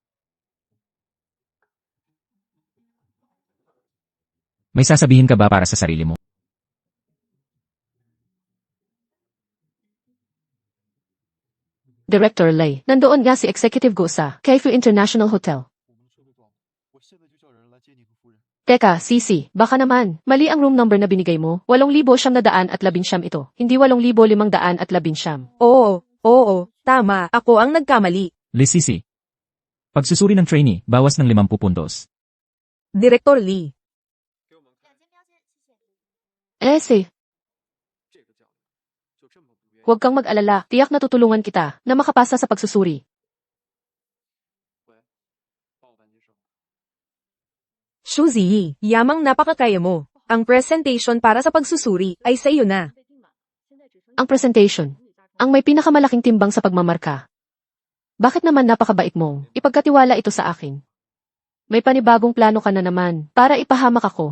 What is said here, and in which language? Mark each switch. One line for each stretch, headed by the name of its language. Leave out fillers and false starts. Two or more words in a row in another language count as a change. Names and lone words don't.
Filipino: May sasabihin ka ba para sa sarili mo? Director Lei. Nandoon nga si Executive Go sa Kaifu International Hotel.
Chinese: 我现在就叫人来接你和夫人。
Filipino: Teka, Sisi, baka naman, mali ang room number na binigay mo. 8,919 ito, hindi 8,519. Oo, tama, ako ang nagkamali. Lisisi. Pagsusuri ng trainee, bawas ng 50 puntos. Director Lee.
Chinese: 给我们看两间标间，谢谢。
Filipino: Si,
Chinese: 这个教练，就这么不愿意。
Filipino: huwag kang mag-alala, tiyak na tutulungan kita na makapasa sa pagsusuri.
Chinese: 喂，帮我办件事。
Filipino: Shu Ziyi, yamang napakakaya mo. Ang presentation para sa pagsusuri ay sa iyo na. Ang presentation, ang may pinakamalaking timbang sa pagmamarka. Bakit naman napakabait mo? Ipagkatiwala ito sa akin. May panibagong plano ka na naman para ipahamak ako.